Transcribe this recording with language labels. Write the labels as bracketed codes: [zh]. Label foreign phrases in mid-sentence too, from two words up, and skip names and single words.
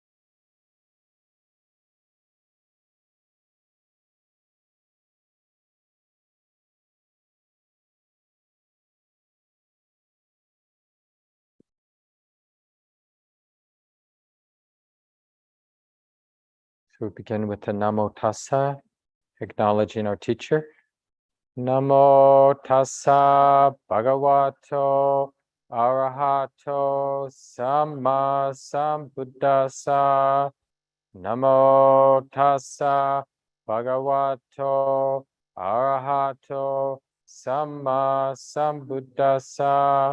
[en] So we begin with the [pi] Namo Tassa, [en] acknowledging our teacher. [pi] Namo Tassa Bhagavato Arahato Samma Sambuddhassa. Namo Tassa Bhagavato Arahato Samma Sambuddhassa.